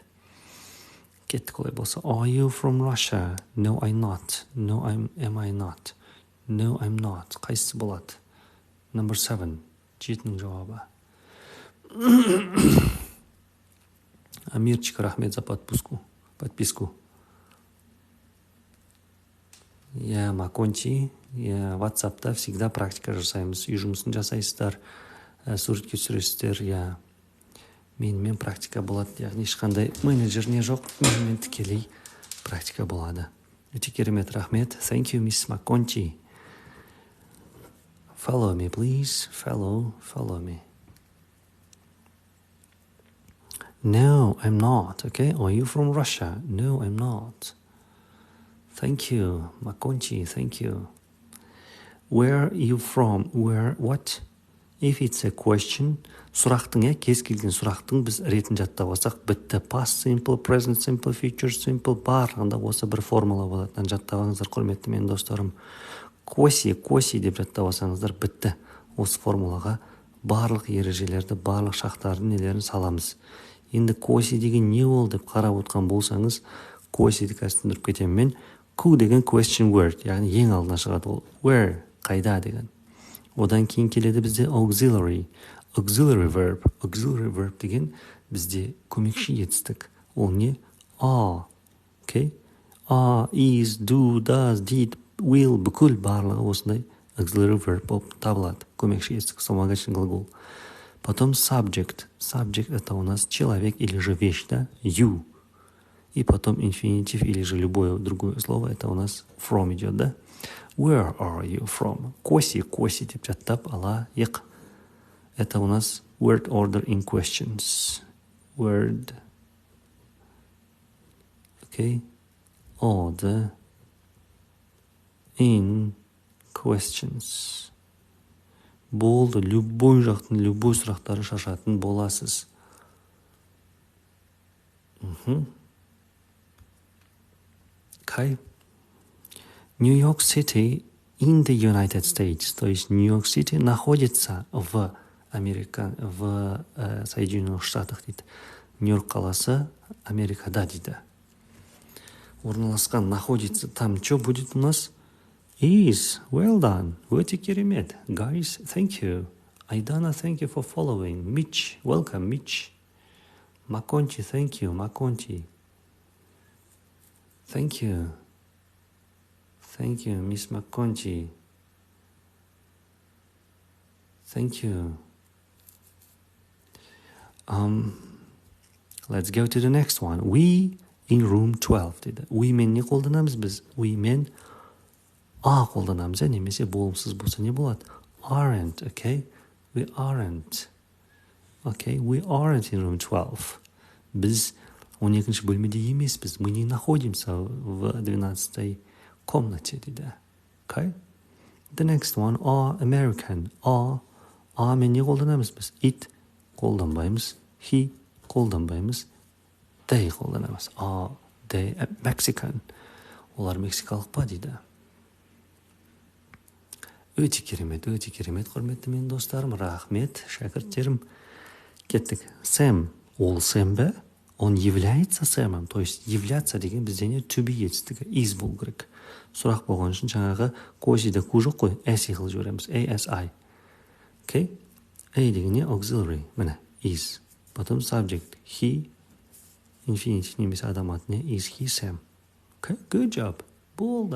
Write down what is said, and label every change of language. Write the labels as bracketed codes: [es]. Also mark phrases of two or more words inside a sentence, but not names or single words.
[kk] Кеттік олай болса. [en] Are you from Russia? No, I'm not. No, am I not? No, I'm not. [kk] Қайсысы болады? Number 7. Жетінің жауабы. Амирчик, рахмет [ru] за подписку. Я Маконти, я WhatsApp'та всегда [kk] практика жасаймыз. Үй жұмысын жасайсыздар, суретке түсіресіздер, я. Менімен практика болады, яғни ешқандай менеджер не жоқ, менімен тікелей практика болады. Өте керемет, рахмет. [en] Thank you, Miss Маконти. Follow me, please. Follow me. No, I'm not. Okay. Are you from Russia? No, I'm not. Thank you. Makonchi, thank you. Where are you from? Where, what? If it's a question, [kk] сұрақтың, кез келген сұрақтың біз ретін жаттап алсақ, бітті. [en] Past simple, present simple, future simple, [kk] барлығында осы бір формула болатынын жаттап алыңыздар, құрметті менің достарым. Коси деп жаттап алсаңыздар, бітті. Осы формулаға барлық ережелерді, барлық шақтардың нелерін саламыз. Енді коси деген не ол деп қарап отқан болсаңыз, косиді қазір кетемін мен. Q деген [en] question word, [kk] яғни ең алдына шығады ол. Where, қайда деген. Одан кейін келеді бізде [en] auxiliary verb. Auxiliary verb [kk] деген бізде көмекші етістік. Ол не? [en] Are, okay? Are, is, do, does, did, will, [kk] бүкіл барлығы осындай [en] auxiliary verb [kk] болып табылады. Көмекші етістік, [ru] вспомогательный глагол. Потом subject. Subject это у нас человек или же вещь, да? You. И потом инфинитив или же любое другое слово, это у нас from идет, да? [en] Where are you from? [kk] Коси деп жаттап алайық. [ru] Это у нас [en] word order in questions. Word. Okay. Order in questions. [kk] Болды, любой жақтың, любой сұрақтары шашатын боласыз. [en] Okay. New York City in the United States. [ru] То есть Нью-Йорк Сити находится в Соединенных Штатах дейді. [kk] Нью-Йорк қаласы Америкада дейді. Орналасқан, [ru] находится. Там что будет у нас? [en] Is. Well done. [kk] Өте керемет. [en] Guys, thank you. Айдана, thank you for following. Mitch, welcome, Mitch. Makonchi, thank you, Makonchi. Thank you. Thank you, Miss Makonchi. Thank you. Let's go to the next one. We in room 12 дейді. [kk] We мен не қолданамыз біз? We мен қолданамыз, немесе болымсыз болса не болады? [en] Aren't, okay? We aren't. Okay, we aren't in room 12. [kk] Біз 12-ші бөлмеде емеспіз. [ru] Мы не находимся в 12-й комнате дейді. [en] Okay? The next one, are American. [kk] Are мен не қолданамыз біз? It қолданбаймыз. He қолданбаймыз. They қолданамыз. [en] Are they Mexican? [kk] Олар мексикалық па дейді. Өте керемет, құрметті менің достарым. Рахмет, шәкірттерім. Кеттік. Сэм. Ол Сэм бе? [ru] Он является Сэмом. То есть являться [kk] деген бізде не? [en] To be [kk] етістігі. Is болу керек. Сұрақ болған үшін жаңағы косиде ку жоқ қой. S қылып жібереміз. ASI. Okay? A деген не? Auxiliary. Міне. Is. Потом subject. He. Infinitive немесе адам аты не? [en] Is he Sam. Okay? Good job. [kk] Болды.